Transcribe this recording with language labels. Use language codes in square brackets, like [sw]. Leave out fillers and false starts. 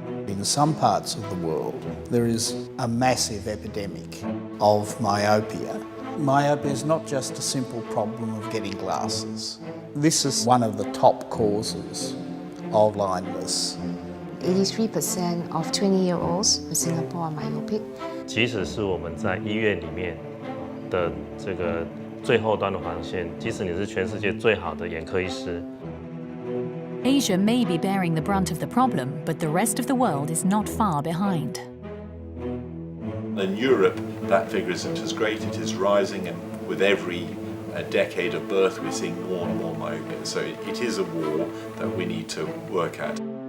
[en] In some parts of the world, there is a massive epidemic of myopia. Myopia is not just a simple problem of getting glasses. This is one of the top causes of blindness. 83% of 20-year-olds in Singapore are myopic. [zh] 即使是我们在医院里面的这个最后端的防线，即使你是全世界最好的眼科医师。 [en] Asia may be bearing the brunt of the problem, but the rest of the world is not far behind. In Europe, that figure isn't as great. It is rising, and with every decade of birth, we're seeing more and more myopia. So it is a war that we need to work at.